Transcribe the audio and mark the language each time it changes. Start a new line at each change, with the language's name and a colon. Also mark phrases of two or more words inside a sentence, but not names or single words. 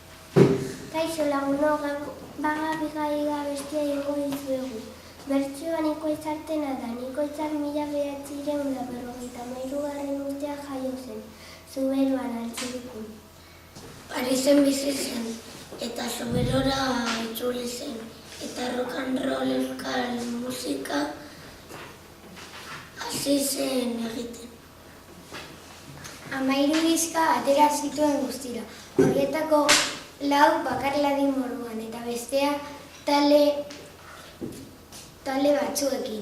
Basque: Kaixo lagunok, bagabigaiga bestia ingo dizuegu. Bertsioa Nikoitz Artena da. Nikoitzak 1953 urtean jaio zen, Zuberoan, Altxirikun. Parisen bizi zen, eta Zuberora itzuli zen, eta
English: rock and roll
Basque: euskal musika hasi zen egiten. 13 diska atera zituen guztira, horietako 4 bakarlari moduan, eta bestea talde batzuekin.